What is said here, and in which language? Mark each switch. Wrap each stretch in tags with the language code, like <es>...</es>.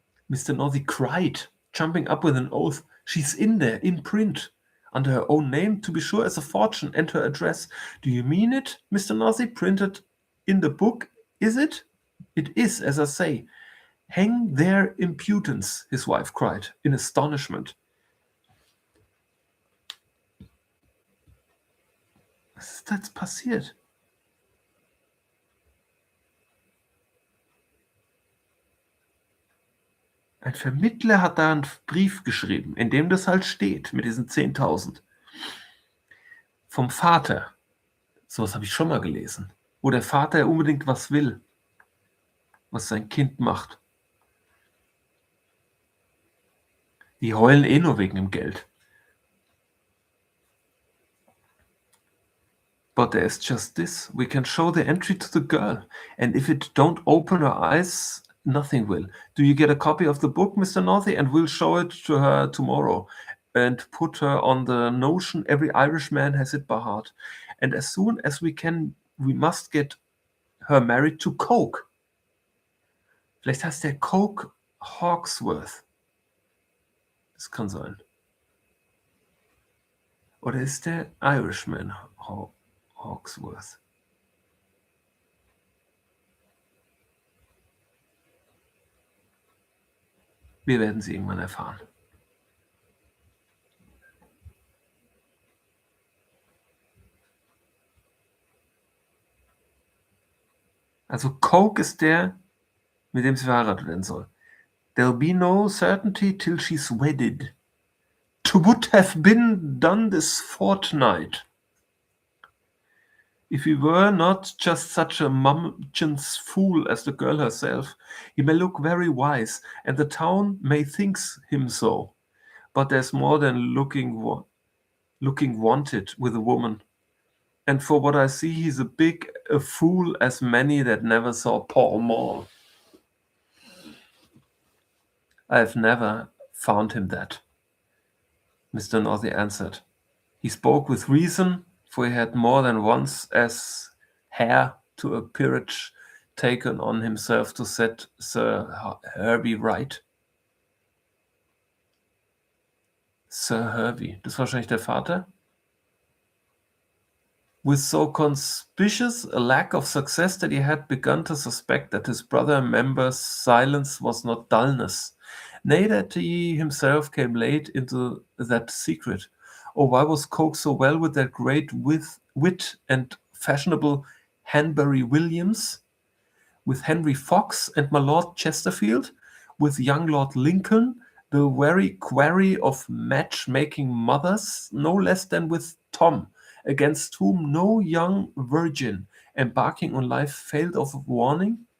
<en>Mr. Narsey cried, jumping up with an oath. She's in there, in print, under her own name, to be sure, as a fortune, and her address. Do you mean it, Mr. Narsey? Printed in the book, is it? It is, as I say. Hang their impudence, his wife cried, in astonishment.</en> <de>Was ist da jetzt passiert? Ein Vermittler hat da einen Brief geschrieben, in dem das halt steht, mit diesen 10.000. Vom Vater. Sowas habe ich schon mal gelesen. Wo der Vater unbedingt was will, was sein Kind macht. Die heulen eh nur wegen dem Geld.</de> <en>But there's just this. We can show the entry to the girl, and if it don't open her eyes, nothing will. Do you get a copy of the book, Mr. Northey? And we'll show it to her tomorrow and put her on the notion every Irishman has it by heart. And as soon as we can, we must get her married to Coke.</en> <de>Vielleicht heißt der Coke Hawksworth. Das kann sein. Oder ist der Irishman Hawksworth? Wir werden sie irgendwann erfahren. Also Coke ist der, mit dem sie verheiratet werden soll.</de> <en>There'll be no certainty till she's wedded. To would have been done this fortnight. If he were not just such a mumptious fool as the girl herself, he may look very wise, and the town may think him so. But there's more than looking wanted with a woman. And for what I see, he's a big a fool as many that never saw Pall Mall. I've never found him that, Mr. Northey answered. He spoke with reason, for he had more than once as heir to a peerage taken on himself to set Sir Hervey right.</en> <de>Sir Hervey, das war wahrscheinlich der Vater?</de> <en>With so conspicuous a lack of success that he had begun to suspect that his brother member's silence was not dullness, nay, that he himself came late into that secret. Or why was Coke so well with that great wit and fashionable Hanbury Williams, with Henry Fox and my Lord Chesterfield, with young Lord Lincoln, the very quarry of match-making mothers, no less than with Tom, against whom no young virgin embarking on life failed of warning?</en>